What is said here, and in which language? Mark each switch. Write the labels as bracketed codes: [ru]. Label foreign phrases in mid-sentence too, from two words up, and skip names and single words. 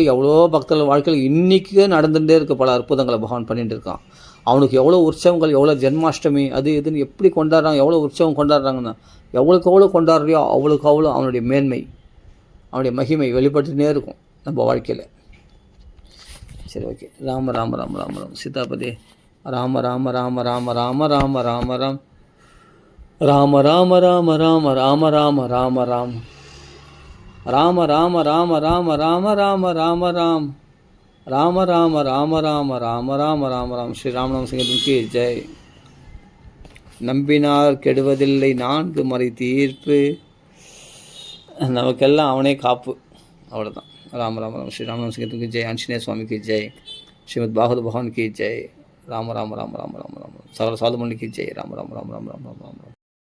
[ta] எவ்வளோ பக்தர்கள் வாழ்க்கையில் இன்றைக்கே நடந்துகிட்டே இருக்க பல அற்புதங்களை பகவான் பண்ணிகிட்டு இருக்கான். அவனுக்கு எவ்வளோ உற்சவங்கள், எவ்வளோ ஜென்மாஷ்டமி அது இதுன்னு எப்படி கொண்டாடுறாங்க, எவ்வளோ உற்சவம் கொண்டாடுறாங்கன்னா எவ்வளோக்கு எவ்வளோ கொண்டாடுறியோ அவ்வளோக்கு அவ்வளோ அவனுடைய மேன்மை, அவனுடைய மகிமை வெளிப்பட்டுனே இருக்கும் நம்ம வாழ்க்கையில். சரி, ஓகே. ராம ராம ராம ராம ராம சீதாபதி. ராம ராம ராம ராம ராம ராம ராம ராம் ராம ராம ராம ராம ராம ராம ராம ராம் ராம ராம ராம ராம ராம ராம ராம ராம் ராம ராம ராம ராம ராம ராம ராம ராம். ஸ்ரீ ராமநாம சிங்கத்துக்கு ஜெய். நம்பினார் கெடுவதில்லை 4 மறை தீர்ப்பு, நமக்கெல்லாம் அவனே காப்பு. அவ்வளோதான். ராம ராம ராம். ஸ்ரீ ராமநாம சிங்கத்துக்கு ஜெய். ஆஞ்சநேய சுவாமிக்கு ஜெய். [hi] श्रीमत् भागवत भगवान की जय. [ta] ராம ராம ராம ராம ராம ராம. சகல சாதுமணிக்கு ஜெய். ராம ராம ராம ராம ராம ராம ராம.